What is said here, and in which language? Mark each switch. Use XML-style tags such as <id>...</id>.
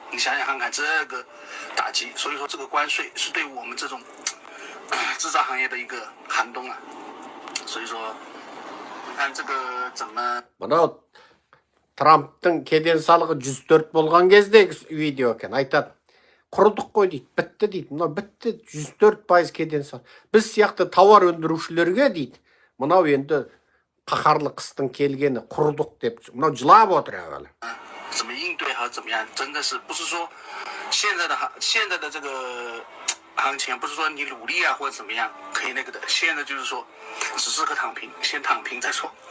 <zh>你想想看看这个打击，所以说这个关税是对我们这种制造行业的一个寒冬啊。所以说，你看这个怎么？</zh> <kk>Мынау Трамптың кеден салығы 104 болған кездегі видео екен. Айтады, құрыдық қой дейді, бітті дейді. Мынау бітті, 104% кеден салық. Біз сияқты тауар өндірушілерге дейді, мынау енді қаһарлы қыстың келгені құрыдық деп, мынау жылап отыр әуелі.</kk> <zh>怎么应对和怎么样，真的是不是说现在的这个行情，不是说你努力啊或者怎么样可以那个的，现在就是说只适合躺平，先躺平再说。</zh>